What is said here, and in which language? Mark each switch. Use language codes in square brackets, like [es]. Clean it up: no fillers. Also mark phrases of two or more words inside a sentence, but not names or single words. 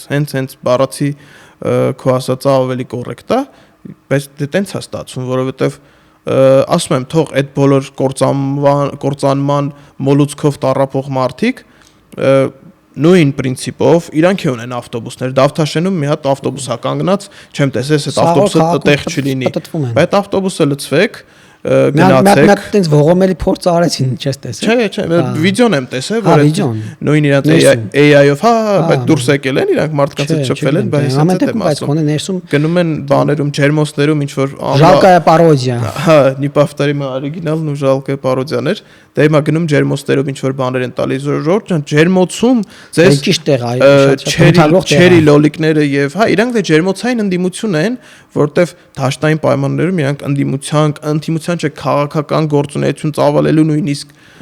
[hy] Դե հենց բառացի քո ասածը ավելի կոռեկտ է, բայց դե տենց է ստացվում, որովհետև ասում եմ, թող այդ բոլոր կործանման մոլուցքով տառապող մարդիկ նույն պրինցիպով իրանք ունեն ավտոբուսներ, Դավթաշենում մի հատ ավտոբուս է կանգնած, չեմ տեսել, այդ ավտոբուսը տեղ չլինի, բայց ավտոբուսը լցվեք, գնացեք։ Մի հատ տենց ողոմելի փորձ արեցին, չես տեսել։ Չէ, վիդեոն եմ տեսել, որ նույն իրանք AI-ով, բայց դուրս եկել են, իրանք մարդկանց հետ շփվել են, բայց հենց այդ եմ ասում։ Գնում են բաներում, ջերմոցներում ինչ որ [ru] Жалкая пародия։ [hy] Հա, [ru] не повторим оригиналն [hy] ու [ru] жалкая пародիան [hy] էր։ Դե հիմա գնում ջերմոցներով ինչ որ բաներ են տալիս, Ժորժ ջան, ջերմոցում ձեզ ճիշտ տեղ, այո, չերի լոլիկները եւ հա, իրանք դե ջերմոցային ընդդիմություն են, որտեվ դաշտային պայմաններում իրանք ընդդիմության չէ քաղաքական գործունեություն ծավալելու նույնիսկ